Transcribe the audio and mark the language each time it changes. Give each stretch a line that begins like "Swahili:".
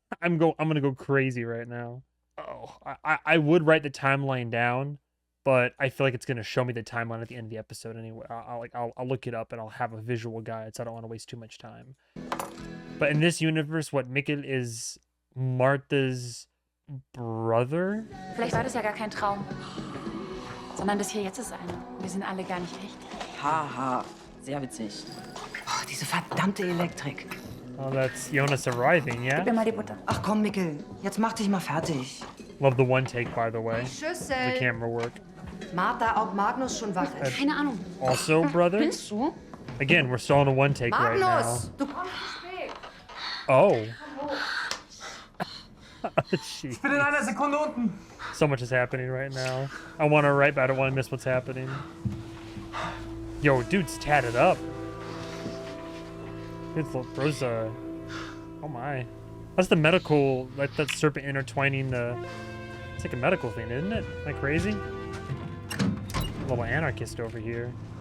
English: I'm gonna go crazy right now. Oh, I would write the timeline down, but I feel like it's gonna show me the timeline at the end of the episode anyway. I'll look it up and I'll have a visual guide, so I don't want to waste too much time. But in this universe, what Mikkel is Martha's brother?
German: Vielleicht war das ja gar kein Traum. Sondern das hier jetzt ist einer. Wir sind alle gar nicht echt. Haha, sehr witzig. Oh, diese verdammte Elektrik.
English: Oh, that's Jonas arriving, yeah?
German: Gib mir mal die Butter. Ach komm, Mikkel, jetzt mach dich mal fertig.
English: Love the one take, by the way. The
German: Schüssel.
English: camera work.
German: Martha, ob Magnus schon wach ist. Keine Ahnung.
English: Also, brother.
German: Bist du?
English: Again, we're still on a one take right now.
German: Magnus, du kommst zu spät. Oh.
English: Jeez.
German: Ich bin in einer Sekunde unten.
English: So much is happening right now. I want to write, but I don't want to miss what's happening. Yo, dude's tatted up. Bro's oh my. That's the medical, like that serpent intertwining the... It's like a medical thing, isn't it? Am I crazy? A little anarchist over here.